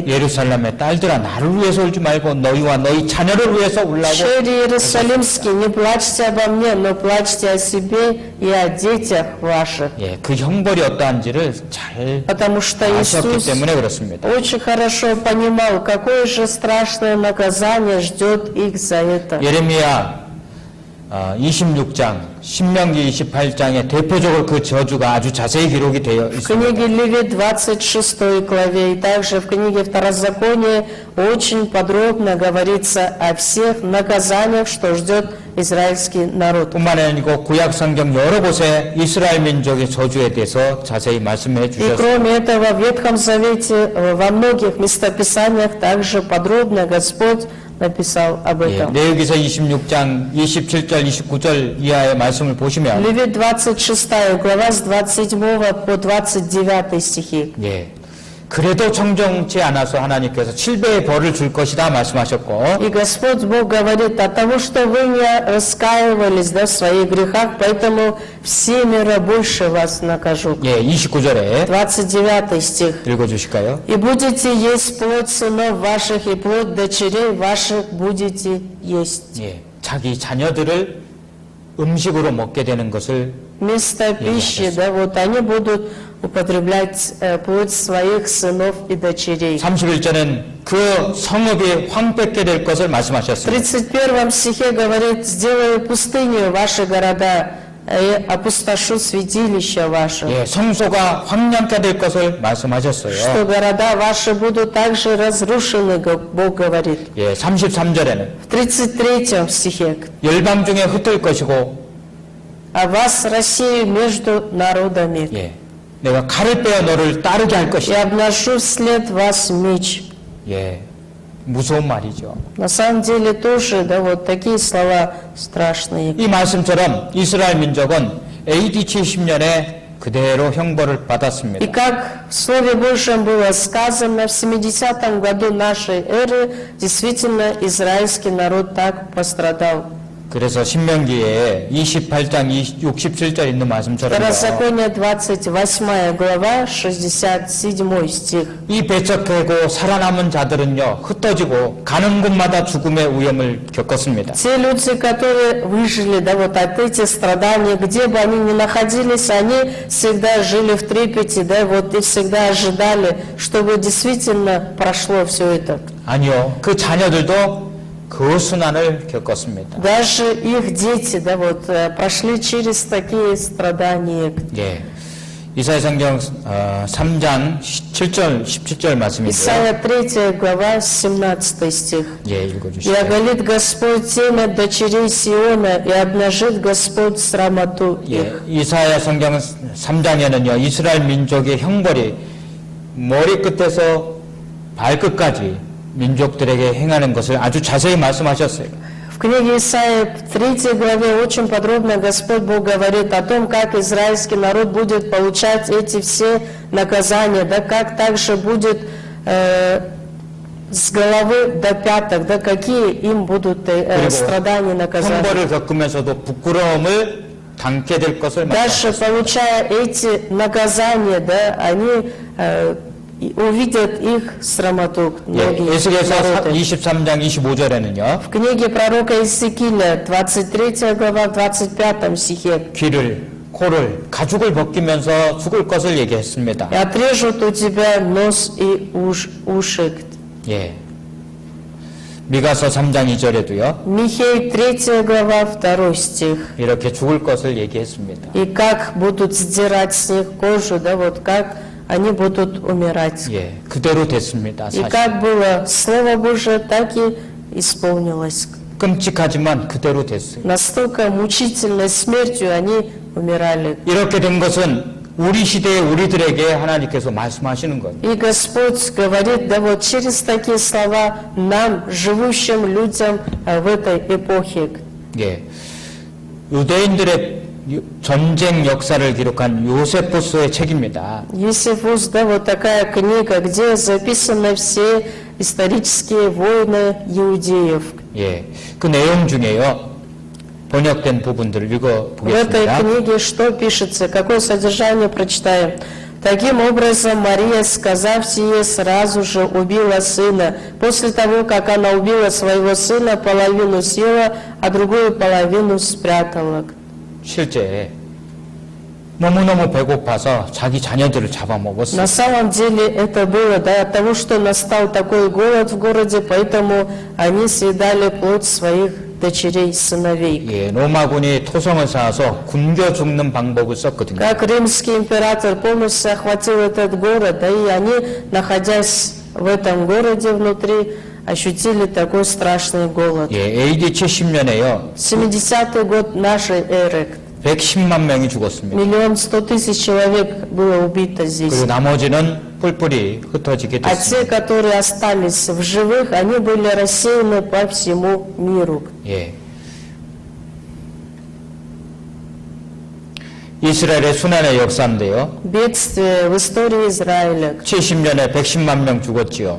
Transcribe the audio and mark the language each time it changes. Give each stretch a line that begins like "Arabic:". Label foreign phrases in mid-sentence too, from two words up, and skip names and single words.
Korean: 예루살렘의 딸들아 나를 위해서 울지 말고 너희와 너희 자녀를 위해서 울라고.
Russian: «Шери Иерусалимский, не плачьте обо мне, но плачьте о себе и о детях ваших».
Korean: 예, 그 형벌이 어떠한지를 잘
Russian: Потому что
Korean: 아셨기
Russian: Иисус
Korean: 때문에 그렇습니다.
Russian: очень хорошо понимал, какое же страшное наказание ждет их за это.
Korean: 예레미야 26장, 신명기 28장에 대표적으로 그 저주가 아주 자세히 기록이 되어
Russian: В
Korean: 있습니다.
Russian: книге Левит 26 главе и также в книге Второзакония очень подробно говорится о всех наказаниях, что ждет израильский народ.
Korean: 뿐만 아니고 구약 성경 여러 곳에 이스라엘 민족의 저주에 대해서 자세히 말씀해
Russian: И
Korean: 주셨습니다.
Russian: кроме этого, в Ветхом Завете во многих местописаниях также подробно Господь написал об
Korean: 예,
Russian: этом.
Korean: 레위기서 26장 27절 29절 이하의 말씀을 보시면
Russian: Левит 26 глава с 27 по 29 стихи.
Korean: 예, 그래도 청정치 않아서 하나님께서 7배의 벌을 줄 것이다 말씀하셨고
Russian: И Господь Бог говорит: от того, что вы не раскаивались, да, в своих грехах, поэтому всемеро больше вас накажу.
Korean: 예, 29절에
Russian: 29 стих.
Korean: 읽어주실까요?
Russian: И будете есть плоть сынов ваших, и плоть дочерей ваших будете есть.
Korean: 예, 자기 자녀들을 음식으로 먹게 되는 것을
Russian: Вместо пищи, да, вот они будут употреблять плоть своих сынов и дочерей.
Korean: 31절은 그 성읍이 황폐케 될 것을
Russian: В
Korean: 말씀하셨습니다.
Russian: 31 стихе говорит: «Сделаю пустыню ваши города, и опустошу святилища ваши».
Korean: 예, 성소가 황량케 될 것을
Russian: Что
Korean: 말씀하셨어요.
Russian: города ваши будут также разрушены, Бог говорит.
Korean: 예, 33절에는
Russian: В 33 стихе:
Korean: 열방 중에 흩을 것이고
Russian: «А вас рассею между народами,
Korean: 예, 내가 칼을 빼어 너를 따르게 할
Russian: и
Korean: 것이야.
Russian: обношу вслед вас меч».
Korean: 예, 무서운 말이죠.
Russian: На самом деле тоже, да, вот такие слова страшные.
Korean: 이 말씀처럼 이스라엘 민족은 AD 70년에 그대로 형벌을 받았습니다.
Russian: И как в Слове Божьем было сказано, в 70 году нашей эры действительно израильский народ так пострадал.
Korean: 그래서 신명기에 28장 67절 있는 말씀처럼
Russian: Второзаконие 28 глава, 67 стих.
Korean: 이 배척하고 살아남은 자들은요 흩어지고 가는 곳마다 죽음의 위험을 겪었습니다.
Russian: Те люди, которые выжили, да, вот от этих страданий, где бы они ни находились, они всегда жили в трепете, да, вот и всегда ожидали, чтобы действительно прошло все это.
Korean: 아니요, 그 자녀들도 그 순환을 겪었습니다.
Russian: Даже их дети, да, вот прошли через такие страдания.
Korean: 예, 이사야 성경 3장 7절 17절 말씀인데요.
Russian: Исайя 3 глава, 17 стих.
Korean: 예,
Russian: «И
Korean: 읽어주시죠.
Russian: оголит Господь темя дочерей Сиона, и обнажит Господь срамоту
Korean: 예,
Russian: их».
Korean: 이사야 성경 3장에는요 이스라엘 민족의 형벌이 머리 끝에서 발끝까지 민족들에게 행하는 것을 아주 자세히 말씀하셨어요.
Russian: В книге Исаии в 3 главе очень подробно Господь Бог говорит о том, как израильский народ будет получать эти все наказания, да, как также будет с головы до пяток, да, какие им будут страдания, наказания.
Korean: 형벌을 겪으면서도 부끄러움을 당게 될 것을
Russian: Дальше,
Korean: 말씀하셨어요.
Russian: получая эти наказания, да, они увидят их срамоту,
Korean: 예,
Russian: многие
Korean: 에스겔서
Russian: народы.
Korean: 23장 25절에는요
Russian: В книге пророка Иезекииля, 23 глава, в 25 стихе:
Korean: 귀를, 코를, 가죽을 벗기면서 죽을 것을 얘기했습니다.
Russian: «И отрежут у тебя нос и уши».
Korean: 예. 미가서 3장 2절에도요
Russian: Михей 3 глава, 2 стих.
Korean: 이렇게 죽을 것을 얘기했습니다.
Russian: «И как будут сдирать с них кожу, да, вот как они будут умирать».
Korean: 예, 그대로 됐습니다.
Russian: И
Korean: 사실.
Russian: как было Слово Божие, так и исполнилось.
Korean: 끔찍하지만 그대로 됐어요.
Russian: Настолько мучительной смертью они умирали.
Korean: 이렇게 된 것은 우리 시대의 우리들에게 하나님께서 말씀하시는 거예요.
Russian: И Господь говорит, да вот через такие слова нам, живущим людям в этой эпохе.
Korean: 예, 유대인들의 전쟁 역사를 기록한 요세푸스의 책입니다.
Russian: Есифус, да, вот такая книга, где записаны все исторические войны иудеев.
Korean: 예, 그 내용 중에요. 번역된 부분들을
Russian: В этой
Korean: 읽어보겠습니다.
Russian: книге что пишется, какое содержание прочитаем. Таким образом, Мария, сказав сие, сразу же убила сына. После того, как она убила своего сына, половину съела, а другую половину спрятала.
Korean: 실제 너무너무 배고파서 자기 자녀들을 잡아먹었어요.
Russian: На самом деле это было от того, что настал такой голод в городе, поэтому они съедали плоть своих дочерей, сыновей.
Korean: 예, 로마군이 토성을 쌓아서 굶겨 죽는 방법을 썼거든요.
Russian: Как римский император полностью охватил этот город, да и они, находясь в этом городе внутри, ощутили такой страшный голод.
Korean: 예, AD 70년에요.
Russian: 70-й год нашей эры.
Korean: 110만 명이 죽었습니다.
Russian: 1,100,000 человек было убито здесь.
Korean: 그리고 나머지는 뿔뿔이 흩어지게
Russian: А
Korean: 됐습니다.
Russian: те, которые остались в живых, они были рассеяны по всему миру.
Korean: 예. 이스라엘의 순환의 역사인데요.
Russian: Бедствие в истории Израиля.
Korean: 70년에 110만 명 죽었지요.